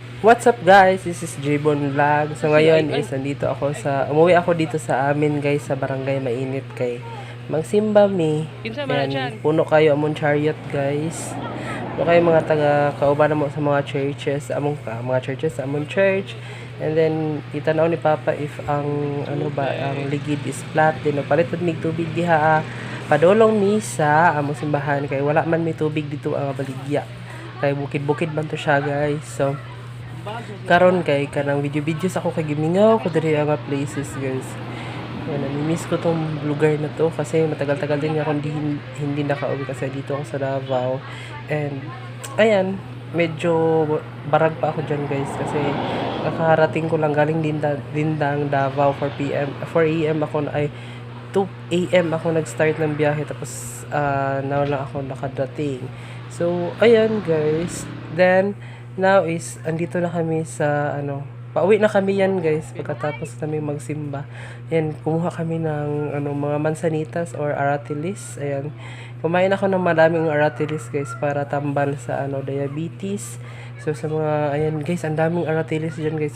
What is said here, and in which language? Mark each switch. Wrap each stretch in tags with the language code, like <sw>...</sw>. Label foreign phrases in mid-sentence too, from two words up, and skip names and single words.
<en>What's up guys? This is Jbon Vlog.</en> <tl>So ngayon is umuwi ako dito sa amin guys sa barangay Mainit</tl> <ceb>kay magsimba mi. Yan, puno kayo among chariot guys. Puno kayo mga taga kauban mo sa mga churches, sa among church. And then itanaw ni Papa if ang ang ligid is flat din palit mig tubig diha padulong mi sa among simbahan kay wala man mi tubig dito ang baligya. Kay bukid-bukid man to siya guys. So karon kay kanang videos ako kay gimingaw ko diri ang places guys.</ceb> <tl>Yan, nami-miss ko tong lugar na to kasi matagal-tagal din ako hindi nakauwi kasi dito ako sa Davao. And ayan, medyo barag pa ako diyan guys kasi nakarating ko lang galing Dindang Davao 4 AM ako 2 AM ako nag-start ng biyahe tapos now lang ako nakadating. So ayan guys, then now is andito na kami sa pauwi na kami yan guys pagkatapos namin magsimba. Yan, kumuha kami ng mga mansanitas or aratilis. Ayan, kumain ako ng maraming aratilis guys</tl> <ceb>para tambal sa diabetes.</ceb> <tl>So sa mga ayan guys, ang daming aratilis diyan guys.</tl>